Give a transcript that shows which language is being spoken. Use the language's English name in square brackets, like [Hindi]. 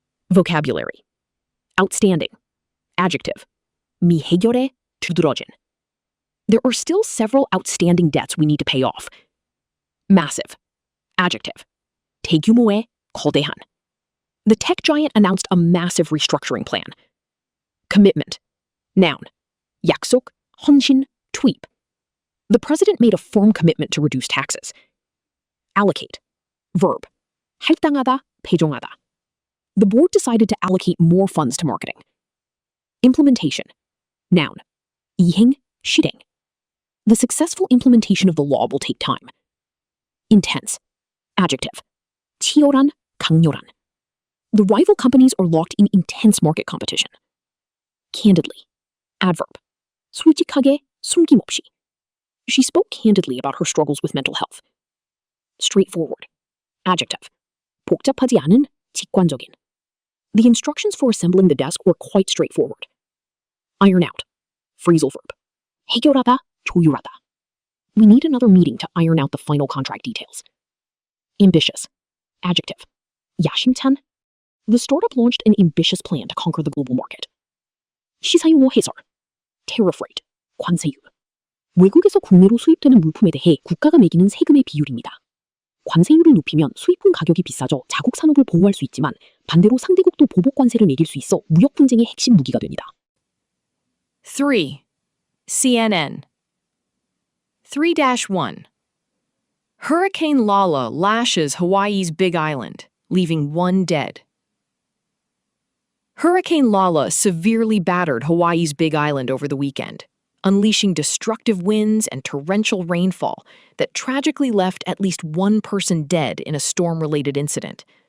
[English] Vocabulary. Outstanding. Adjective. [Korean] 미해결에 두드러진. [English] There are still several outstanding debts we need to pay off. Massive. Adjective. [Korean] 대규모의, 거대한. [English] The tech giant announced a massive restructuring plan. Commitment. Noun. [Korean] 약속, 헌신, 투입. [English] The president made a firm commitment to reduce taxes. Allocate. Verb. [Korean] 할당하다, 배정하다. [English] The board decided to allocate more funds to marketing. Implementation. Noun. [Korean] 이행, 실행. [English] The successful implementation of the law will take time. Intense. Adjective. [Korean] 치열한, 강렬한. [English] The rival companies are locked in intense market competition. Candidly. Adverb. [Korean] 솔직하게, 숨김없이. [English] She spoke candidly about her struggles with mental health. Straightforward. Adjective. [Korean] 복잡하지 않은, 직관적인. [English] The instructions for assembling the desk were quite straightforward. Iron out. Phrasal verb. [Korean] 해결하다, 조율하다. [English] We need another meeting to iron out the final contract details. Ambitious. Adjective. [Korean] 야심찬. [English] The startup launched an ambitious plan to conquer the global market. [Korean] 시사용어 해설. [English] Tariff rate. [Korean] 관세율. 외국에서 국내로 수입되는 물품에 대해 국가가 매기는 세금의 비율입니다. 관세율을 높이면 수입품 가격이 비싸져 자국 산업을 보호할 수 있지만 반대로 상대국도 보복 관세를 매길 수 있어 무역 분쟁의 핵심 무기가 됩니다. 3. [English] CNN 3-1 Hurricane Lala lashes Hawaii's Big Island, leaving 1 dead. Hurricane Lala severely battered Hawaii's Big Island over the weekend, unleashing destructive winds and torrential rainfall that tragically left at least 1 person dead in a storm-related incident.